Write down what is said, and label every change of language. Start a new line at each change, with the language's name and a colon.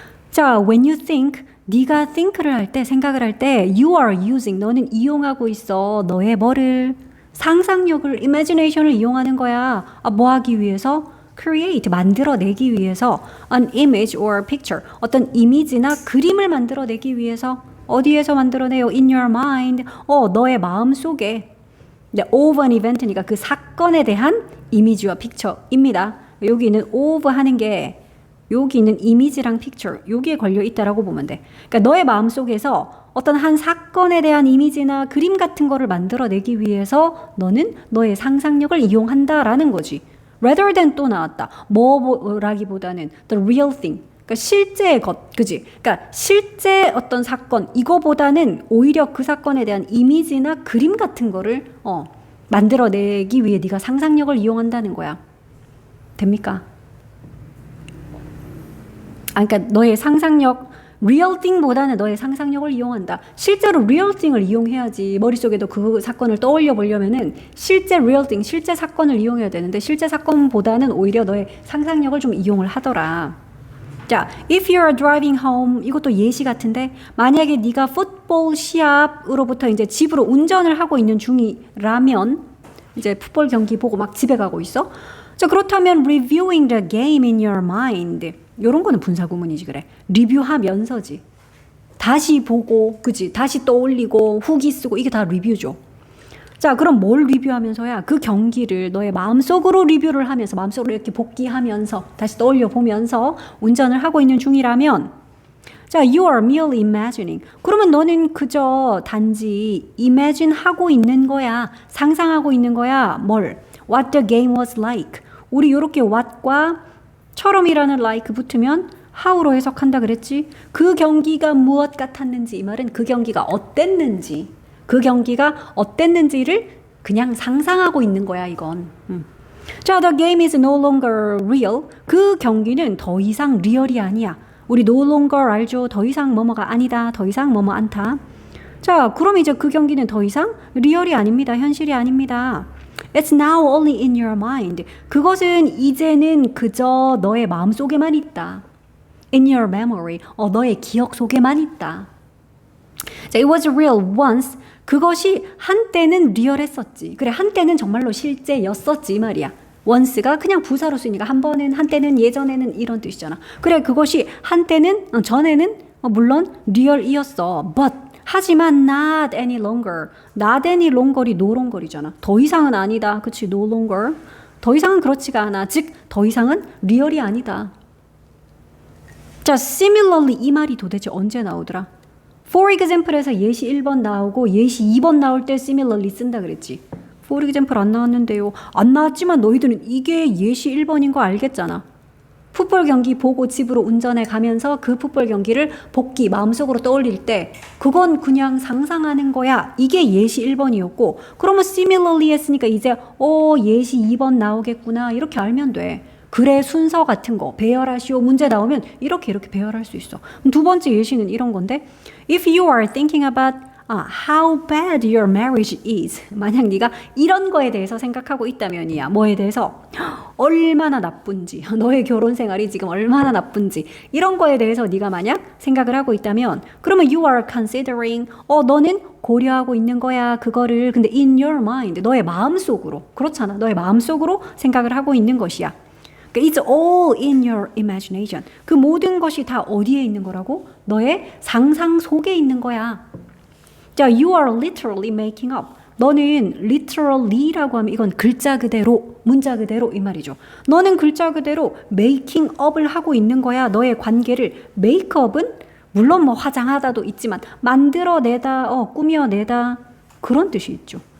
Korean: 자,
English: when you think,
Korean: 네가 think를 할 때, 생각을 할 때
English: you are using,
Korean: 너는 이용하고 있어. 너의 뭐를? 상상력을, imagination을 이용하는 거야. 뭐 하기 위해서? create, 만들어내기 위해서
English: an image or picture,
Korean: 어떤 이미지나 그림을 만들어내기 위해서 어디에서 만들어내요?
English: in your mind,
Korean: 너의 마음속에. of an event니까 그 사건에 대한 이미지와 픽처입니다. 여기 있는 of 하는 게 여기 있는 이미지랑 픽처 여기에 걸려 있다라고 보면 돼. 그러니까 너의 마음속에서 어떤 한 사건에 대한 이미지나 그림 같은 거를 만들어내기 위해서 너는 너의 상상력을 이용한다라는 거지. rather than 또 나왔다.
English: 뭐라기보다는 the real thing.
Korean: 그러니까 실제의 것, 그지? 그러니까 실제 어떤 사건 이거보다는 오히려 그 사건에 대한 이미지나 그림 같은 거를 만들어내기 위해 네가 상상력을 이용한다는 거야. 됩니까? 그러니까 너의 상상력, real thing보다는 너의 상상력을 이용한다. 실제로 real thing을 이용해야지. 머릿속에도 그 사건을 떠올려 보려면은 실제 real thing, 실제 사건을 이용해야 되는데 실제 사건보다는 오히려 너의 상상력을 좀 이용을 하더라. 자,
English: if you are driving home,
Korean: 이것도 예시 같은데 만약에 네가 풋볼 시합으로부터 이제 집으로 운전을 하고 있는 중이라면 이제 풋볼 경기 보고 막 집에 가고 있어. 자, 그렇다면
English: reviewing the game in your mind.
Korean: 요런 거는 분사구문이지 그래. 리뷰하면서지. 다시 보고, 그지? 다시 떠올리고 후기 쓰고 이게 다 리뷰죠. 자, 그럼 뭘 리뷰하면서야? 그 경기를 너의 마음속으로 리뷰를 하면서 마음속으로 이렇게 복귀하면서 다시 떠올려 보면서 운전을 하고 있는 중이라면 자,
English: you are merely imagining.
Korean: 그러면 너는 그저 단지 imagine 하고 있는 거야. 상상하고 있는 거야. 뭘?
English: What the game was like.
Korean: 우리 요렇게 what과 처럼이라는 like 붙으면 how로 해석한다 그랬지? 그 경기가 무엇 같았는지 이 말은 그 경기가 어땠는지 그 경기가 어땠는지를 그냥 상상하고 있는 거야 이건.
English: 자, the game is no longer real.
Korean: 그 경기는 더 이상 리얼이 아니야. 우리 no longer 알죠? 더 이상 뭐뭐가 아니다. 더 이상 뭐뭐 않다. 자, 그럼 이제 그 경기는 더 이상 리얼이 아닙니다. 현실이 아닙니다.
English: It's now only in your mind.
Korean: 그것은 이제는 그저 너의 마음속에만 있다.
English: In your memory.
Korean: 너의 기억 속에만 있다.
English: 자, it was real once.
Korean: 그것이 한때는 리얼했었지. 그래, 한때는 정말로 실제였었지 이 말이야. once가 그냥 부사로 쓰니까 한 번은, 한때는, 예전에는 이런 뜻이잖아. 그래, 그것이 한때는, 전에는 물론 real이었어.
English: But
Korean: 하지만
English: not any longer. not any longer이 no longer이잖아.
Korean: 더 이상은 아니다. 그치? no longer. 더 이상은 그렇지가 않아. 즉, 더 이상은 real이 아니다. 자, similarly 이 말이 도대체 언제 나오더라? For example에서 예시 1번 나오고 예시 2번 나올 때 similarly 쓴다 그랬지. For example 안 나왔는데요. 안 나왔지만 너희들은 이게 예시 1번인 거 알겠잖아. 풋볼 경기 보고 집으로 운전해 가면서 그 풋볼 경기를 복기 마음속으로 떠올릴 때 그건 그냥 상상하는 거야. 이게 예시 1번이었고 그러면 similarly 했으니까 이제 예시 2번 나오겠구나 이렇게 알면 돼. 글의 순서 같은 거 배열하시오 문제 나오면 이렇게 배열할 수 있어. 두 번째 예시는 이런 건데
English: If you are thinking about how bad your marriage is.
Korean: 만약 네가 이런 거에 대해서 생각하고 있다면이야. 뭐에 대해서? 얼마나 나쁜지. 너의 결혼 생활이 지금 얼마나 나쁜지. 이런 거에 대해서 네가 만약 생각을 하고 있다면 그러면
English: you are considering
Korean: 너는 고려하고 있는 거야. 그거를 근데
English: in your mind.
Korean: 너의 마음속으로. 그렇잖아. 너의 마음속으로 생각을 하고 있는 것이야.
English: It's all in your imagination.
Korean: 그 모든 것이 다 어디에 있는 거라고? 너의 상상 속에 있는 거야.
English: 자, you are literally making up.
Korean: 너는 literally라고 하면 이건 글자 그대로, 문자 그대로 이 말이죠. 너는 글자 그대로 making up을 하고 있는 거야. 너의 관계를 make up은 물론 뭐 화장하다도 있지만 만들어내다, 꾸며내다 그런 뜻이 있죠.